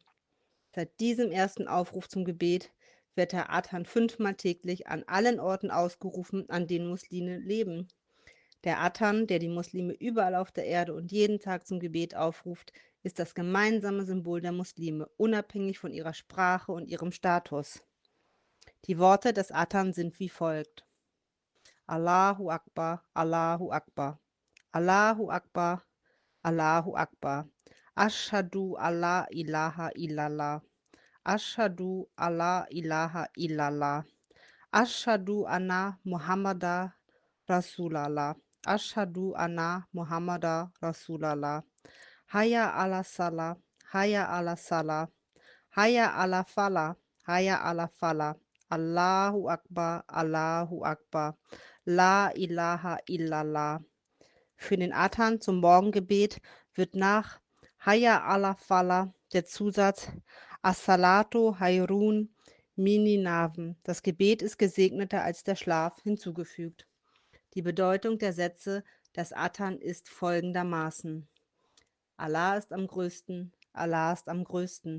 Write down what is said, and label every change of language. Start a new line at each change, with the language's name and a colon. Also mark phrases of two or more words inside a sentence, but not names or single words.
German: Seit diesem ersten Aufruf zum Gebet wird der Adhan 5-mal täglich an allen Orten ausgerufen, an denen Muslime leben. Der Adhan, der die Muslime überall auf der Erde und jeden Tag zum Gebet aufruft, ist das gemeinsame Symbol der Muslime, unabhängig von ihrer Sprache und ihrem Status. Die Worte des Adhan sind wie folgt:
Arabic: الله أكبر الله أكبر الله أكبر الله أكبر. أشهد أن لا إله إلا الله. أشهد أن لا إله إلا الله. أشهد أن محمدا رسول الله. أشهد أن محمدا رسول الله. حي على الصلاة حي على الصلاة حي على الفلاح حي على الفلاح. الله أكبر الله أكبر. لا إله إلا الله.
German: Für den Adhan zum Morgengebet wird nach
Arabic: حي على الفلاح
German: der Zusatz
Arabic: الصلاة خير من النوم.
German: Das Gebet ist gesegneter als der Schlaf hinzugefügt. Die Bedeutung der Sätze des Adhan ist folgendermaßen: Allah ist am größten, Allah ist am größten.